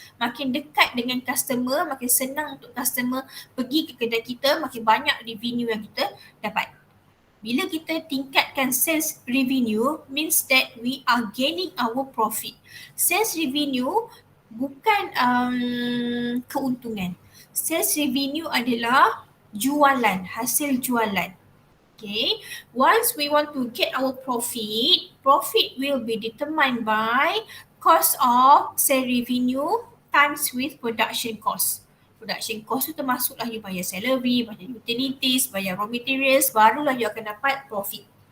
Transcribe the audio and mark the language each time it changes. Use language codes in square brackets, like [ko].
[ms] Makin dekat dengan customer, makin senang untuk customer pergi ke kedai kita, makin banyak revenue yang kita dapat. Bila kita tingkatkan [en] sales revenue, means that we are gaining our profit. [ms] Sales revenue bukan keuntungan. Sales revenue adalah jualan, hasil jualan. [en] Okay, once we want to get our profit, profit will be determined by cost of sale revenue times with production cost. [ms] Production cost tu termasuklah you bayar salary, bayar utilities, bayar raw materials, barulah you akan dapat profit.